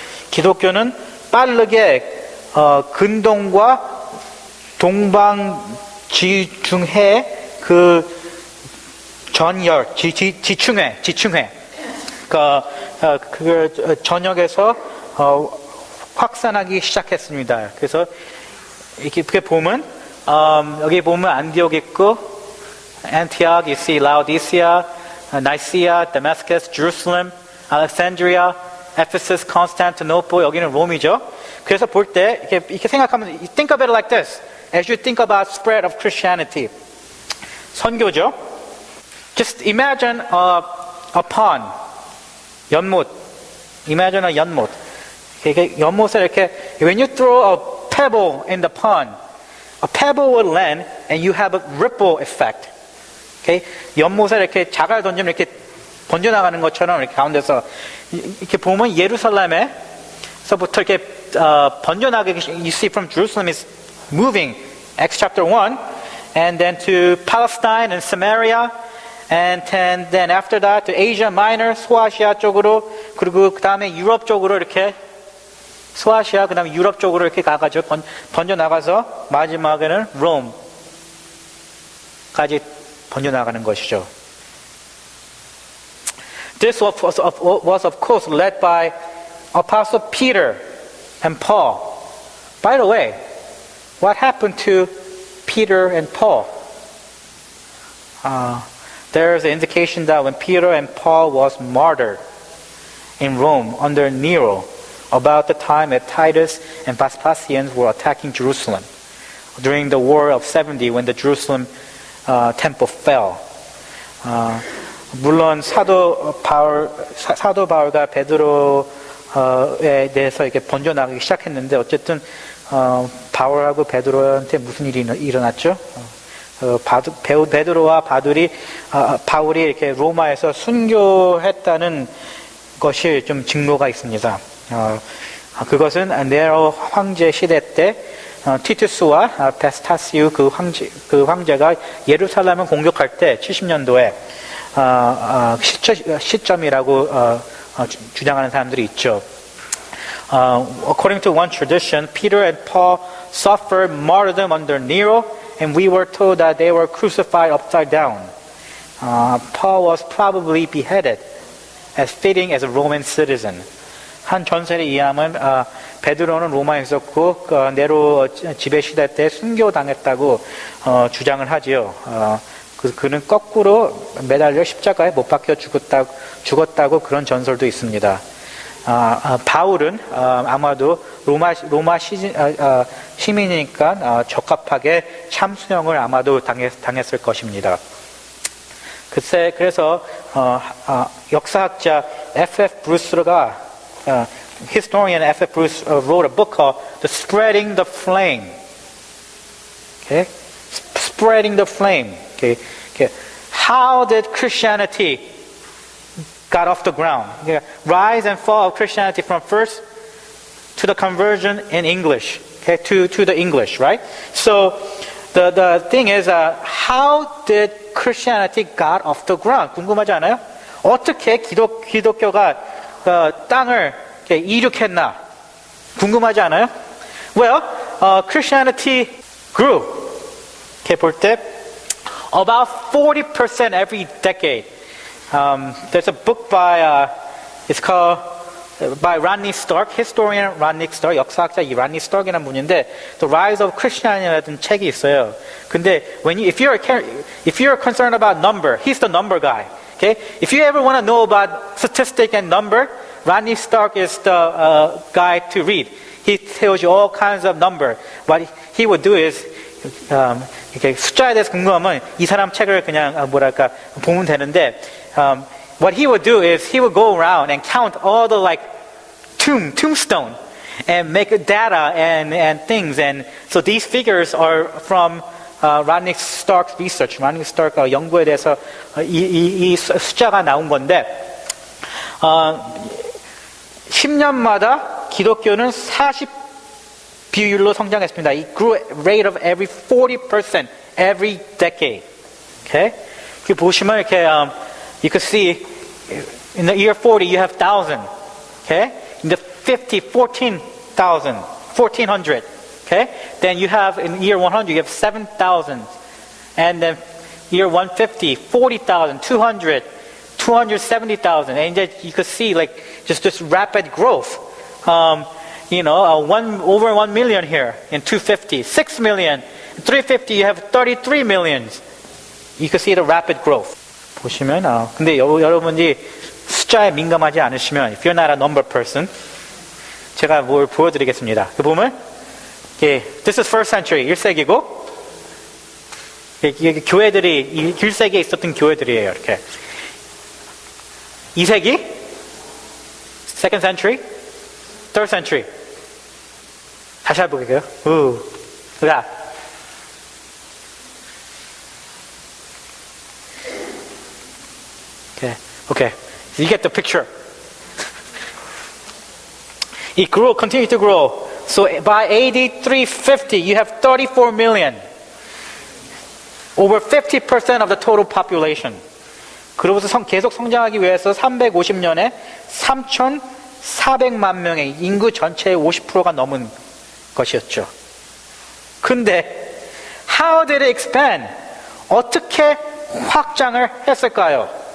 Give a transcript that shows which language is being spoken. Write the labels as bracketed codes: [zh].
[ko] 기독교는 빠르게 근동과 동방지중해 그 지층회 그 전역에서 확산하기 시작했습니다. 그래서 이렇게 보면 여기 보면 안디옥 있고 [en] Antioch, you see Laodicea, Nicaea, Damascus, Jerusalem, Alexandria, Ephesus, Constantinople, [ko] 여기는 롬이죠. 그래서 볼 때 이렇게 생각하면 [en] think of it like this. As you think about spread of Christianity. [ko] 선교죠. [en] Just imagine a pond, 연못. Imagine a 연못. [ko] 이렇게 연못에 이렇게, [en] when you throw a pebble in the pond, a pebble will land and you have a ripple effect. Okay? [ko] 연못에 이렇게 자갈 던지면 이렇게 번져나가는 것처럼 이렇게 가운데서 이렇게 보면 예루살렘에서부터 이렇게 번져나가게, [en] you see from Jerusalem is moving, Acts chapter 1, and then to Palestine and Samaria, and then after that to Asia Minor, [ko] 소아시아 쪽으로, 그리고 그 다음에 유럽 쪽으로 이렇게 소아시아, 그 다음에 유럽 쪽으로 이렇게 가가지고 번져나가서 마지막에는 롬까지 번져나가는 것이죠. [en] This was of course led by Apostle Peter and Paul. By the way, what happened to Peter and Paul? There's an indication that when Peter and Paul was martyred in Rome under Nero, about the time that Titus and Vespasian were attacking Jerusalem during the War of 70 when the Jerusalem temple fell. [ko] 물론 사도 바울과 베드로에 대해서 이렇게 번져나가기 시작했는데 어쨌든 바울하고 베드로한테 무슨 일이 일어났죠? 베드로와 바울이 이렇게 로마에서 순교했다는 것이 좀 증거가 있습니다. 그것은 네로 황제 시대 때 티투스와 베스타시우 그 황제가 예루살렘을 공격할 때 70년도에 시점이라고 주장하는 사람들이 있죠. [en] According to one tradition, Peter and Paul suffered martyrdom under Nero, and we were told that they were crucified upside down. Paul was probably beheaded as fitting as a Roman citizen. [ko] 한 전설에 의하면 베드로는 로마에 있었고 네로 지배 시대 때 순교당했다고 주장을 하지요. 그는 거꾸로 매달려 십자가에 못 박혀 죽었다고 그런 전설도 있습니다. 바울은 아마도 로마 시민이니까 적합하게 참수형을 아마도 당했을 것입니다. 그래서 역사학자 F.F. [en] 브루스가 historian F.F. Bruce wrote a book called The Spreading the Flame. Okay? Spreading the Flame. Okay? How did Christianity got off the ground? Rise and fall of Christianity from first to the conversion in English. Okay? To the English, right? So the thing is, how did Christianity got off the ground? [ko] 궁금하지 않아요? 어떻게 기독교가 땅을 이륙했나? 궁금하지 않아요? [en] Well, Christianity grew. [ko] 이렇게 볼 때 [en] about 40% every decade. There's a book by it's called by Rodney Stark, historian Rodney Stark, [ko] 역사학자 이 Rodney Stark이라는 분인데 [en] The Rise of Christianity라는 [ko] 책이 있어요. [en] 근데 if you're concerned about number, he's the number guy. Okay? If you ever want to know about statistic and number, Rodney Stark is the guy to read. He tells you all kinds of number. What he would do is [ko] 이렇게 숫자에 대해서 궁금하면 이 사람 책을 그냥 보면 되는데 [en] what he would do is he would go around and count all the tombstone and make data and things. And so these figures are from Rodney Stark's research. [ko] Rodney Stark 연구에 대해서 이 숫자가 나온 건데 10년마다 기독교는 40 비율로 성장했습니다. [en] It grew at a rate of every 40% every decade. Okay? [ko] 여기 보시면 이렇게 [en] you can see in the year 40 you have 1,000. Okay? In the 50, 1400. Okay? Then you have in year 100 you have 7,000. And then year 150, 40,000, 200, 270,000. And you could see just this rapid growth. Over 1 million here in 250, 6 million, 350 you have 33 millions. You can see the rapid growth. [ko] 보시면 근데 여러분이 숫자에 민감하지 않으시면 [en] if you're not a number person [ko] 제가 뭘 보여드리겠습니다. 보면 [en] this is first century [ko] 1세기고 이게 교회들이 1세기에 있었던 교회들이에요. 이렇게 2세기, [en] second century, third century. [ko] 다시 해볼게요. 자, [en] okay. You get the picture. It grew, continued to grow. So by AD 350, you have 34 million. Over 50% of the total population. [ko] 그로부터 계속 성장하기 위해서 350년에 3,400만 명의 인구 전체의 50%가 넘은 것이었죠. [en] 근데 how did it expand? [ko] 어떻게 확장을 했을까요?